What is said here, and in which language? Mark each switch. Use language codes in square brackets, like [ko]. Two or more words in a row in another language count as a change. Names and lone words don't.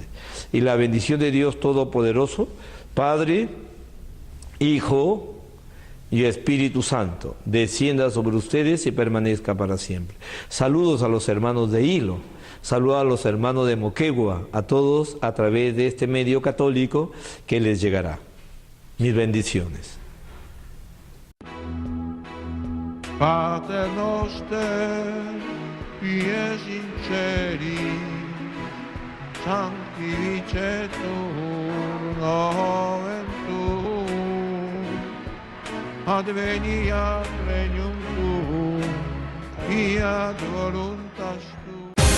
[es] Y la bendición de Dios Todopoderoso, Padre, Hijo y Espíritu Santo descienda sobre ustedes y permanezca para siempre. Saludos a los hermanos de Hilo, saludos a los hermanos de Moquegua, a todos a través de este medio católico que les llegará. Mis bendiciones. [la] Pater noster, pies in celi, sanctificetur nomen tuum, adveniat regnum tuum, fiat voluntas tua.